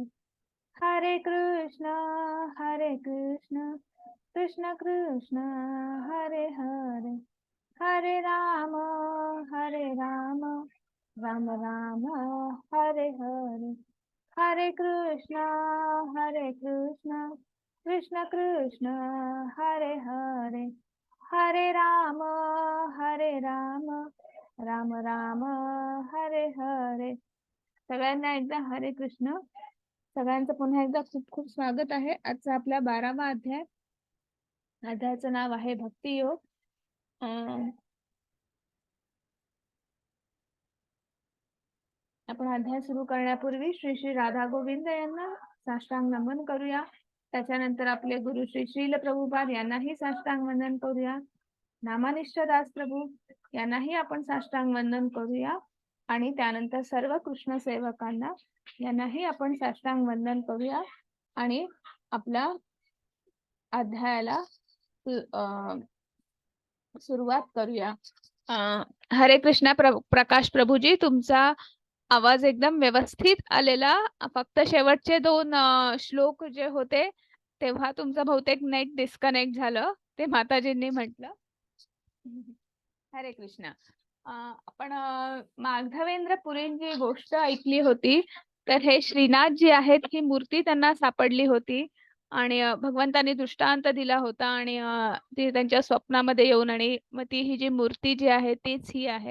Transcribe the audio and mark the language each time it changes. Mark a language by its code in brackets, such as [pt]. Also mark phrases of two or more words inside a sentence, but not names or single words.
[sa] हरे कृष्ण कृष्ण कृष्ण हरे हरे, हरे राम राम राम हरे हरे. हरे कृष्ण कृष्ण कृष्ण हरे हरे, हरे राम राम राम हरे हरे. [mr] सगळ्यांना एकदा हरे कृष्ण. सगळ्यांचं पुन्हा एकदा खूप खूप स्वागत आहे. आजचा आपला 12वा अध्याय. अध्यायाचं नाव आहे भक्ती योग. आपण अध्याय सुरू करण्यापूर्वी श्री श्री राधा गोविंद यांना साष्टांग नमन करूया. त्याच्यानंतर आपले गुरु श्री श्रील प्रभुपाद यांनाही साष्टांग वंदन करूया. नामानिष्ठ दास प्रभू यांनाही आपण साष्टांग वंदन करूया. आणि त्यानंतर सर्व कृष्ण सेवकांना यांनाही आपण साष्टांग वंदन करूया आणि आपल्या अध्यायाला सुरुवात करूया. हरे कृष्णा. प्रकाश प्रभूजी, तुमचा आवाज एकदम व्यवस्थित आलेला. फक्त शेवटचे 2 श्लोक जे होते तेव्हा तुमचं बहुतेक [en] net disconnect [mr] झालं, ते माताजींनी म्हटलं. हरे कृष्णा. आपण माधवेंद्र पुरींची गोष्ट ऐकली होती. तर हे श्रीनाथ जी आहेत, ही मूर्ती त्यांना सापडली होती आणि भगवंतांनी दृष्टांत दिला होता आणि ती त्यांच्या स्वप्नामध्ये येऊन, आणि मग ती ही जी मूर्ती जी आहे तीच ही आहे.